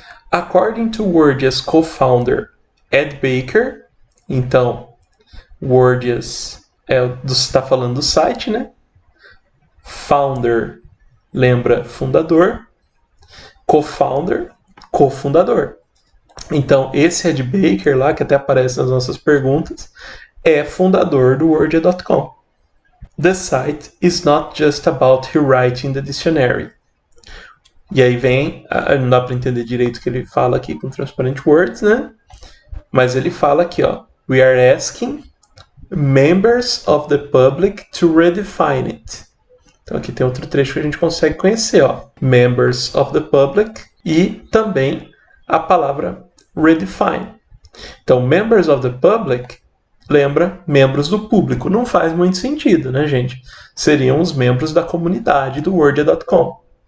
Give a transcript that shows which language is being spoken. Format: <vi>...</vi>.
<en>According to Wordia's co-founder Ed Baker,</en> <pt>então Wordia's está falando do site, né? Founder lembra fundador, co-founder, cofundador. Então, esse Ed Baker lá, que até aparece nas nossas perguntas, é fundador do Wordia.com.</pt> <en>The site is not just about rewriting the dictionary.</en> <pt>E aí vem, não dá para entender direito o que ele fala aqui com Transparent Words, né? Mas ele fala aqui, ó,</pt> <en>we are asking members of the public to redefine it.</en> <pt>Então aqui tem outro trecho que a gente consegue conhecer, ó,</pt> <en>members of the public</en> <pt>e também a palavra redefine. Então,</pt> <en>members of the public</en> <pt>lembra membros do público. Não faz muito sentido, né, gente? Seriam os membros da comunidade do Wordia.com.</pt>